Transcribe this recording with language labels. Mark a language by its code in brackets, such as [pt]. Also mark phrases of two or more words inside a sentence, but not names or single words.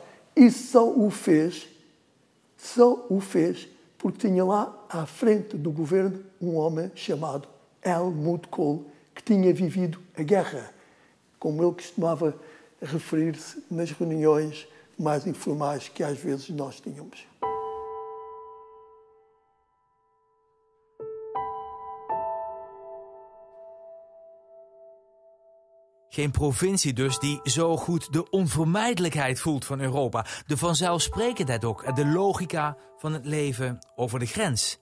[pt] Isso só o fez porque tinha lá à frente do governo um homem chamado Helmut Kohl, que tinha vivido a guerra, como ele costumava referir-se nas reuniões mais informais que às vezes nós tínhamos. [nl] Geen provincie dus die zo goed de onvermijdelijkheid voelt van Europa. De vanzelfsprekendheid ook, de logica van het leven over de grens.